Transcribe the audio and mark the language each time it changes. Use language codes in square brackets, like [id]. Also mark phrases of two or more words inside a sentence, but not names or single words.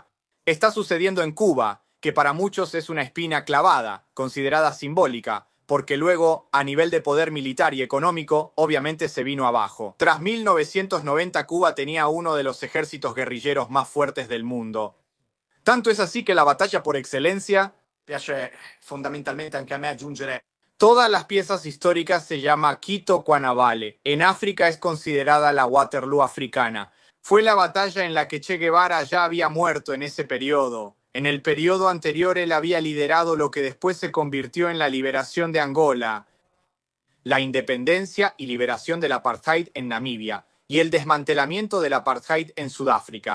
[es] Está sucediendo en Cuba, que para muchos es una espina clavada, considerada simbólica, porque luego, a nivel de poder militar y económico, obviamente se vino abajo. Tras 1990, Cuba tenía uno de los ejércitos guerrilleros más fuertes del mundo. Tanto es así que la batalla por excelencia, [it] piace fondamentalmente anche a me aggiungere, [es] todas las piezas históricas se llama Quito Cuanavale. En África es considerada la Waterloo africana. Fue la batalla en la que Che Guevara ya había muerto en ese periodo. En el periodo anterior él había liderado lo que después se convirtió en la liberación de Angola, la independencia y liberación del apartheid en Namibia y el desmantelamiento del apartheid en Sudáfrica.